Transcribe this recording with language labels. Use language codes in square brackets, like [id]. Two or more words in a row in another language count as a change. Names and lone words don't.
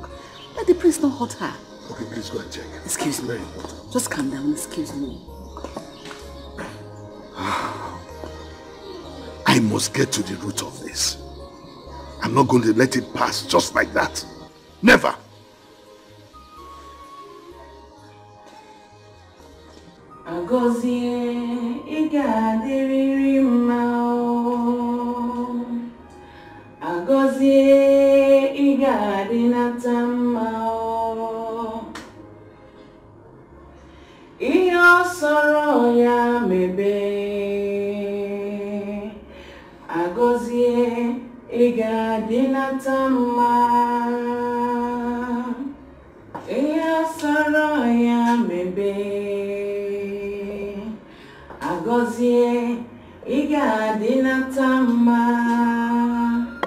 [en] Let the prince not hurt her. Okay, please go and check. Excuse me. Just calm down, excuse me. I must get to the root of this. I'm not going to let it pass just like that. Never. [ig] Agozie igadiriri mao Agozie igadinata mao Iyo soro ya mebe Agozie igadinata mao Iyo soro ya mebe Agozie igadinata mao.